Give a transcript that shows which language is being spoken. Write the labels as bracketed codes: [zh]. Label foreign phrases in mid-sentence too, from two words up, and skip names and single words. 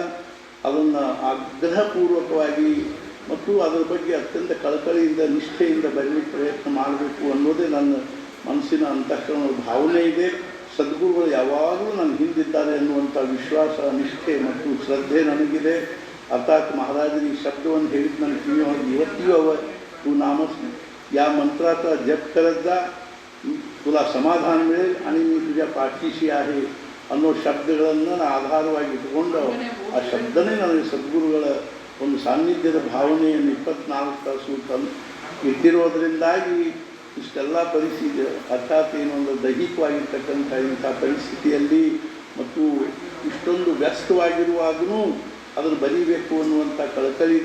[kn] ಅದನ್ನು ಆಗ್ರಹಪೂರ್ವಕವಾಗಿ ಮತ್ತು ಅದರ ಬಗ್ಗೆ ಅತ್ಯಂತ ಕಳಕಳಿಯಿಂದ ನಿಷ್ಠೆಯಿಂದ ಬರಲಿಕ್ಕೆ ಪ್ರಯತ್ನ ಮಾಡಬೇಕು ಅನ್ನೋದೇ ನನ್ನ ಮನಸ್ಸಿನ ಅಂತಃಕರಣದ ಭಾವನೆ ಇದೆ. ಸದ್ಗುರುಗಳು ಯಾವಾಗಲೂ ನನ್ನ ಹಿಂದಿದ್ದಾರೆ ಅನ್ನುವಂಥ ವಿಶ್ವಾಸ, ನಿಷ್ಠೆ ಮತ್ತು ಶ್ರದ್ಧೆ ನನಗಿದೆ. [mr] अर्थात महाराजांनी [kn] शब्दವನ್ನು ಹೇಳಿದ ನನ್ನ ಕಿವಿಯೊಳಗೆ ಇವತ್ತಿಗೂ ಅವ [mr] तू नाम या मंत्राचा जप करत जा, तुला समाधान मिळेल आणि मी तुझ्या पाठीशी आहे [kn] ಅನ್ನೋ ಶಬ್ದಗಳನ್ನು ಆಧಾರವಾಗಿ ಇಟ್ಟುಕೊಂಡು ಆ ಶಬ್ದನೇ ನನಗೆ ಸದ್ಗುರುಗಳ ಒಂದು ಸಾನ್ನಿಧ್ಯದ ಭಾವನೆಯನ್ನು 24 ತಾಸು ಇಟ್ಟಿರೋದರಿಂದಾಗಿ ಇಷ್ಟೆಲ್ಲ ಪರಿಸ್ಥಿತಿ ಅರ್ಥಾತ್ ಏನೊಂದು ದೈಹಿಕವಾಗಿರ್ತಕ್ಕಂಥ ಇಂಥ ಪರಿಸ್ಥಿತಿಯಲ್ಲಿ ಮತ್ತು ಇಷ್ಟೊಂದು ವ್ಯಸ್ತವಾಗಿರುವಾಗೂ ಅದನ್ನು ಬರೀಬೇಕು ಅನ್ನುವಂಥ ಕಳಕಳಿದೆ.